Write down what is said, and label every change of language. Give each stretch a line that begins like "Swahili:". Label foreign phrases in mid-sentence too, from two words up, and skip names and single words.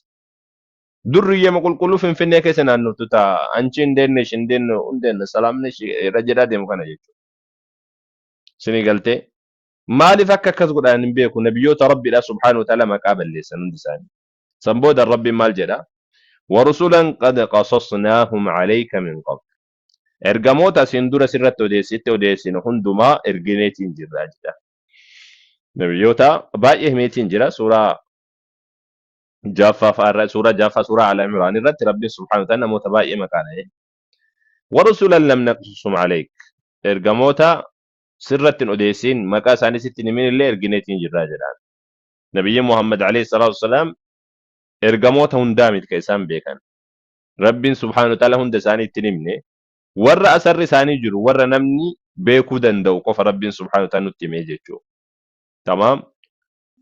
Oromo: Durriyyama qulqulluu Finfinnee keessa naannoftu ta'a. Anchi hin deenne ishi hin deenne hundeen salaamni irra jedhaa deemu kana jechuudha. Isinii galtee. Maaliif akka akkas godhan hin beeku nabiyyoota Rabbiidhaa
Arabic: سبحانه وتعالى
Oromo: maqaa balleessan hundi isaanii. San booda Rabbiin maal jedhaa?
Arabic: ورسلا قد قصصناهم عليك من قبل
Oromo: ergamoota isin dura sirratti odeessine hundumaa ergineetiin jirra jedha. Nabiyyoota baay'ee himeetiin jira suuraa Jaaffaa suuraa Al Imraan irratti Rabbiin
Arabic: سبحانه وتعالى
Oromo: namoota baay'ee maqaa dha'e.
Arabic: ورسلا لم نقصصهم عليك
Oromo: ergamoota sirratti odeessin maqaa isaanii sitti himin illee ergineetiin jirra jedha. Nabiyyi Muhammad
Arabic: عليه الصلاة والسلام
Oromo: ergamoota hundaa miti kan isaan beekan. Rabbiin
Arabic: سبحانه وتعالى
Oromo: hunda isaanii itti himne warra asarri isaanii jiru warra namni beekuu danda'u qofa Rabbiin
Arabic: سبحانه وتعالى
Oromo: nutti himee jechuudha.